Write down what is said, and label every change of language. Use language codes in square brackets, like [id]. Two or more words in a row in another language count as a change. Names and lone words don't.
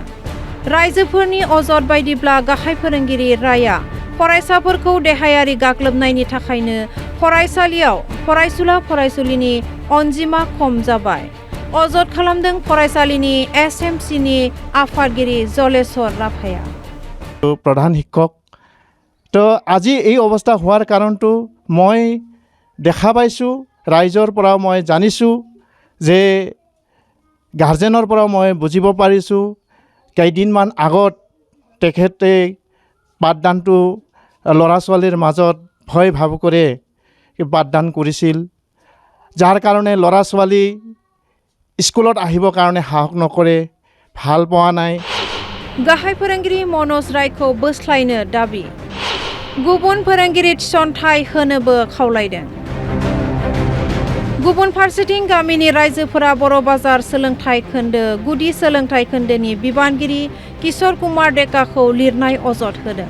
[brx] रायजोफोरनि अजद बायदिब्ला गाहाय फोरोंगिरि रायआ फरायसाफोरखौ देहायारि गाग्लोबनायनि थाखायनो फरायसालियाव फरायसुला फरायसुलिनि अनजिमा खम जाबाय। अजद खालामदों फरायसालिनि SMCनि आफादगिरि जलेश्वर राभाया। [as] প্ৰধান শিক্ষক টো আজি এই অৱস্থা হোৱাৰ কাৰণটো মই দেখা পাইছোঁ, ৰাইজৰ পৰা মই জানিছোঁ, যে গাৰ্জেনৰ পৰা মই বুজিব পাৰিছোঁ। কেইদিনমান আগত তেখেতে পাঠদানটো ল'ৰা ছোৱালীৰ মাজত ভয় ভাৱ কৰে পাঠদান কৰিছিল, যাৰ কাৰণে ল'ৰা ছোৱালী স্কুলত আহিবৰ কাৰণে সাহস নকৰে, ভাল পোৱা নাই। [brx] गाहाय फोरोंगिरि मनोज रायखौ बोस्लायनो दाबि। गुबुन फोरोंगिरि थिसनथाइ होनोबो खावलायदों। गुबुन फारसेथिं गामिनि रायजोफोरा बर' बाजार सोलोंथाइ खोन्दो गुदि सोलोंथाइ खोन्दोनि बिबानगिरि किशोर कुमार डेकाखौ लिरनाय अजद होदों।